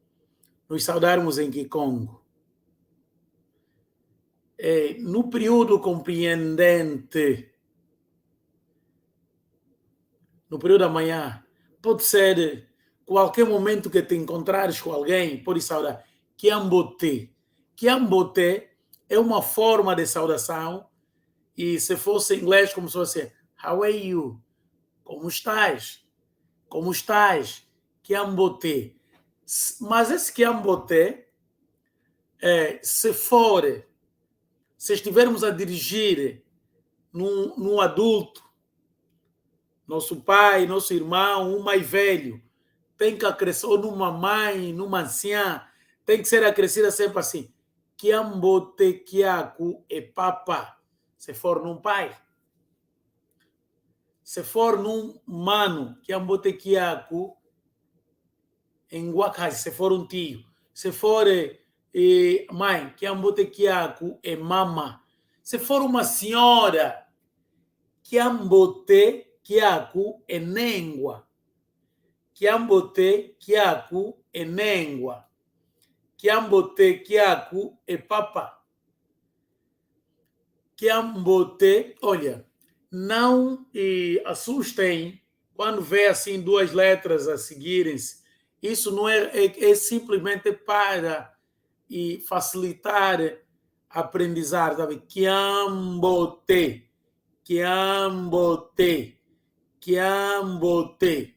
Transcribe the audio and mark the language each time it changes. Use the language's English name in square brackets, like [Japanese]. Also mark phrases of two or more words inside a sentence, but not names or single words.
[Portuguese] No período compreendente, no período da manhã, pode ser qualquer momento que te encontrares com alguém, pode saudar. [Kongo] Kiambote. [Portuguese] Kiambote é uma forma de saudação, e se fosse em inglês, como se fosse [English] How are you? [Portuguese] Como estás? Kiambote. Mas esse Kiambote, se estivermos a dirigir num adulto, nosso pai, nosso irmão, um mais velho, tem que acrescer, ou numa mãe, numa anciã, tem que ser acrescida sempre assim. [Kongo] Kiambote Kiaku e papa. [Portuguese] Se for num pai. Se for num mano, [Kongo] Kiambote Kiaku em Wakazi, [Portuguese] se for um tio. Se for mãe, [Kongo] Kiambote Kiaku e mama. [Portuguese] Se for uma senhora, [Kongo] Kiambote Kiaku e nengua. Kiambote Kiaku e nengua. Kiambote Kiaku e papa. Kiambote, [Portuguese] olha, não assustem quando vê assim duas letras a seguirem-se. Isso não é simplesmente para facilitar a aprendizagem, sabe? [Kongo] Kiambote, Kiambote, Kiambote.